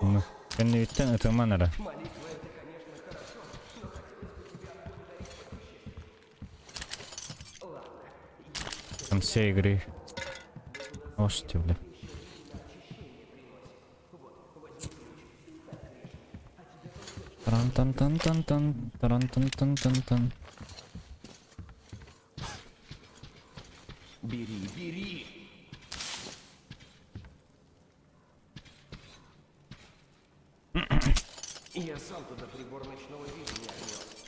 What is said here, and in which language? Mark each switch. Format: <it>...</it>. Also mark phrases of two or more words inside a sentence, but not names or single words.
<uk>Ну, ты не відтягнути в мене, да?</uk> <ru>Молитва это, конечно, хорошо, но хотелось бы тебя отблагодарить по Ладно. В конце игры. О, что, бля. Таран-тан-тан-тан-тан, таран-тан-тан-тан-тан. Бери, бери! Я сам туда прибор ночного видения отнес.</ru>